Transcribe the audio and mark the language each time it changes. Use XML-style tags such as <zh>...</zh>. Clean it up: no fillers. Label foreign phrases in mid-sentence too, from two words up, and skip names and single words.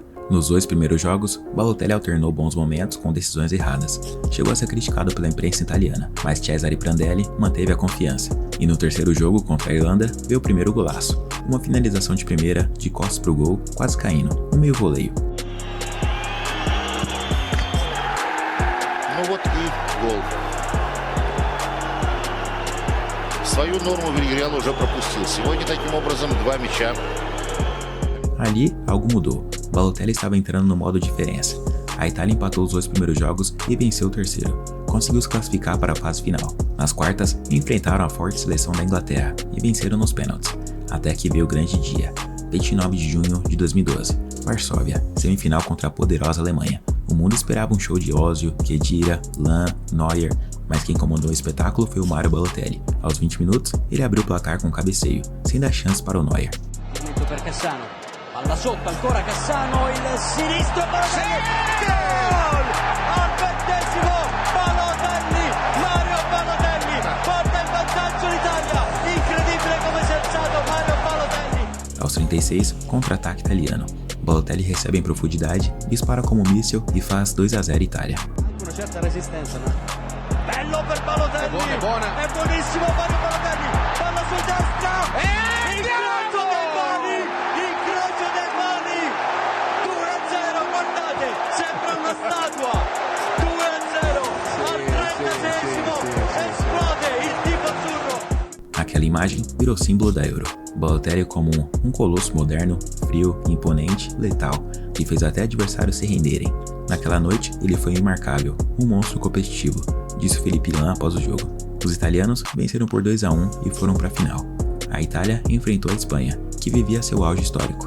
<pt>Nos 2 primeiros jogos, Balotelli alternou bons momentos com decisões erradas. Chegou a ser criticado pela imprensa italiana, mas Cesare Prandelli manteve a confiança. E no terceiro jogo contra a Irlanda, veio o primeiro golaço. Uma finalização de primeira, de costas pro gol, quase caindo, um meio voleio.</pt> <ru>Ну вот и гол. Свою норму Вильяреал уже пропустил. Сегодня таким образом 2 мяча.</ru> <pt>Ali, algo mudou. Balotelli estava entrando no modo diferença. A Itália empatou os 2 primeiros jogos e venceu o terceiro. Conseguiu se classificar para a fase final. Nas quartas, enfrentaram a forte seleção da Inglaterra e venceram nos pênaltis. Até que veio o grande dia. 29 de junho de 2012. Varsóvia, semifinal contra a poderosa Alemanha. O mundo esperava um show de Ozil, Khedira, Lahm, Neuer, mas quem comandou o espetáculo foi o Mario Balotelli. Aos 20 minutos, ele abriu o placar com um cabeceio, sem dar chance para o Neuer.</pt> <it>Per Cassano, palla sotto ancora Cassano, il sinistro Balotelli, gol! Al 20esimo Balotelli, Mario Balotelli, porta il vantaggio l'Italia, incredibile come si è alzato Mario Balotelli.</it> <pt>Aos 36, contra-ataque italiano. Balotelli recebe em profundidade, dispara como um míssil e faz 2-0 Itália.</pt> <it>Una certa resistenza, no? Bello per Balotelli, è buonissimo Mario Balotelli, palla su destra, incrocio dei mani, 2-0, guardate, sembra una statua, 2-0, al 36esimo, esplode il tifo azzurro.</it> <pt>Aquela imagem virou símbolo da Euro. Balotelli como um colosso moderno, frio, imponente, letal, que fez até adversários se renderem. Naquela noite, ele foi imarcável, um monstro competitivo, disse Felipe Lahm após o jogo. Os italianos venceram por 2-1 e foram para a final. A Itália enfrentou a Espanha, que vivia seu auge histórico.</pt>